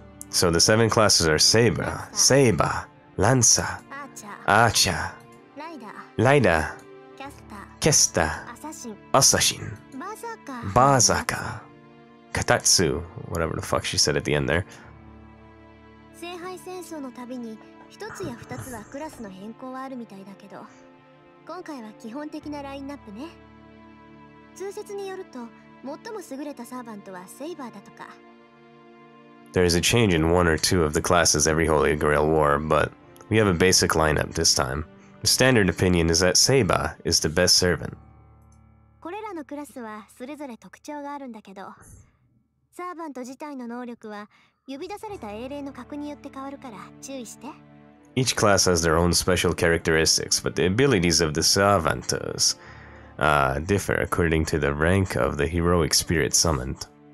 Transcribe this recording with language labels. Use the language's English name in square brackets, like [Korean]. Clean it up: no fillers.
[English] So the 7 classes are Saber, Lancer, Archer, Rider, Caster, Assassin, Berserker, Katatsu, whatever the fuck she said at the end there. [Japanese] 聖杯戦争のたびに1つや2つはクラスの変更はあるみたいだけど、今回は基本的なラインナップね。通説によると、最も優れたサーバントはセイバーだとか。 [English] There is a change in 1 or 2 of the classes every Holy Grail War, but we have a basic lineup this time. The standard opinion is that Saber is the best servant. [Japanese] これらのクラスはそれぞれ特徴があるんだけど、サーバント自体の能力は呼び出された英霊の格によって変わるから注意して。 [English] Each class has their own special characteristics, but the abilities of the Savantas differ according to the rank of the heroic spirit summoned.